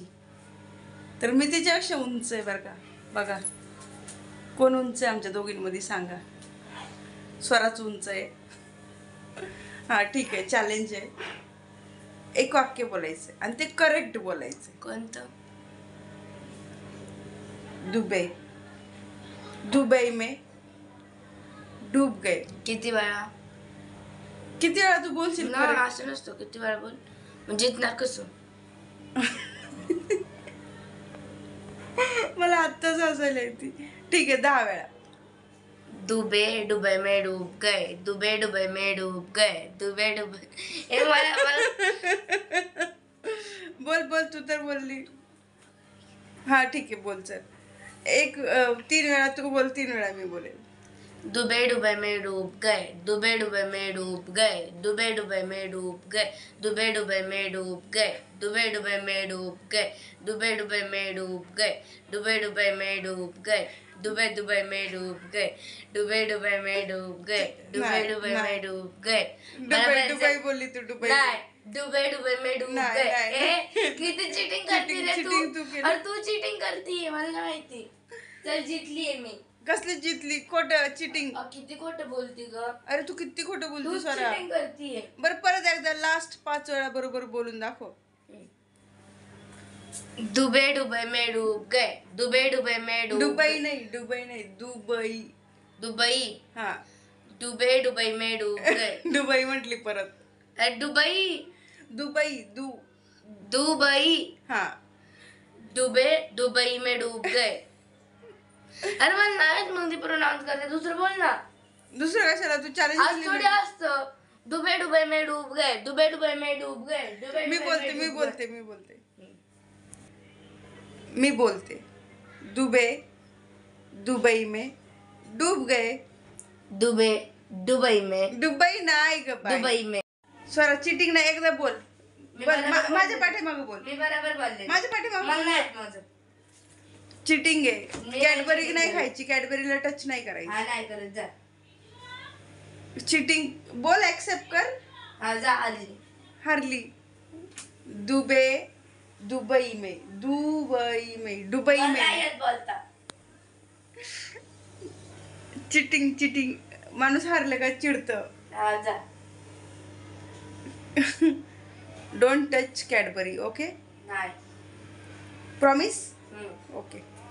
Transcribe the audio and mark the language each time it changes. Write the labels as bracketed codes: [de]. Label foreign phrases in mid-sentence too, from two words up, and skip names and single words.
[mr] तर मी तिच्यापेक्षा उंच आहे बरं का. बघा कोण उंच आहे आमच्या दोघींमध्ये सांगा. स्वराच उंच आहे. हा ठीक आहे, चॅलेंज आहे. एक वाक्य बोलायचं आणि ते करेक्ट बोलायचं. कोणतं? [hi] दुबई. दुबई में डूब गए. [mr] किती वेळा? किती वेळा तू बोलशील ना correct? असं नसतो. किती वेळा बोल म्हणजे जिंकणार कसं? मला आत्ताच हसायला येते. ठीक आहे, 10 वेळा. [hi] दुबे दुबई में डूब गए, दुबे दुबई में डूब गए, दुबे दुबई. [mr] हे मला बोल बोल, तू तर बोलली. हा ठीक आहे, बोल. चल 3 वेळा तू बोल, 3 वेळा मी बोलेल. [hi] दुबे दुबई में डूब गए, दुबे दुबई में डूब गए, दुबे दुबई में डूब गए, दुबे दुबई में डूब गए, दुबे दुबई में डूब गए, दुबे दुबई में डूब गए, दुबे दुबई में डूब गए, दुबे दुबई में डूब गए, दुबे दुबई में डूब गए, दुबे दुबई में डूब गए. [mr] दुबई दुबई बोलली तू. दुबई [hi] नाही, दुबे दुबई में डूब [mr] नाही, [hi] गए. [mr] नाही. ए, किती चिटिंग करती रे cheating तू तू? केली. अरे तू चिटिंग करतीये मला नाही माहिती. चल जितलीये मी. कसली जितली? खोट चिटिंग. किती खोटं बोलती ग? अरे तू किती खोटं तू बोलती स्वरा. चिटिंग करतीये. बरं परत एकदा लास्ट 5 वेळा बरोबर बोलून दाखव. [hi] दुबे दुबई में डूब गए, दुबे दुबई में डूब [mr] दुबई नाही, दुबई नाही, दुबई. दुबई, हा [hi] दुबे दुबई में डूब गए. [mr] दुबई म्हटली परत. अरे दुबई, दुबई दुबई, हा. [hi] दुबे दुबई में डूब गए. [mr] अरे मला नाही मग ती प्रोनाउन्स करते. दुसरं बोल ना. दुसरं कशाला तू आज थोडी चॅलेंज? असतं. [hi] दुबे दुबई में डूब गए, दुबे दुबई में डूब गए, दुबे [mr] मी दुबई बोलते में मी डूब बोलते मी बोलते मी बोलते. [hi] दुबे दुबई में डूब गए. गए. दुबे दुबई में, [mr] दुबई नाही ग बाई. [hi] दुबई में. [mr] स्वरा चिटिंग नाही, एकदा बोल. मी बोल, बरोबर माझ्या बोलले. पाठीमागं बोल. मी बरोबर बोलले. माझ्या पाठीमागं मला बोल. नाही येत माझं. चिटिंग आहे. मी कॅडबरी cheating नाही केली. खायची, कॅडबरीला टच नाही करायची. हा नाही करत जा. चिटिंग बोल, ऍक्सेप्ट कर. हा जा आली. हारली. [hi] दुबे दुबई में दुबई [mr] मला में नाही येत बोलता. चिटिंग. माणूस हारलं का चिडतं. हा जा. [en] don't touch Cadbury. Okay, [mr] नाही. प्रॉमिस. हम्म. ओके.